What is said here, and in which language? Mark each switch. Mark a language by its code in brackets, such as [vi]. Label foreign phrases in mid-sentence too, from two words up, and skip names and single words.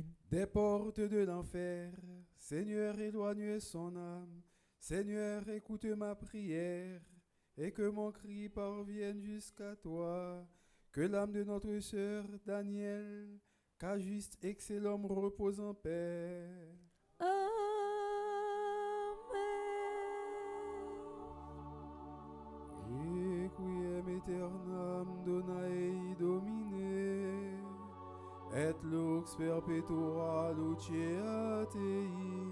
[fr] Des portes de l'enfer, Seigneur, éloigne son âme. Seigneur, écoute ma prière, et que mon cri parvienne jusqu'à toi. Que l'âme de notre sœur Daniel, Cajuste Excellum, repose en paix. Amen. [la] Requiem aeternam dona ei Domine, et lux perpetua luceat ei.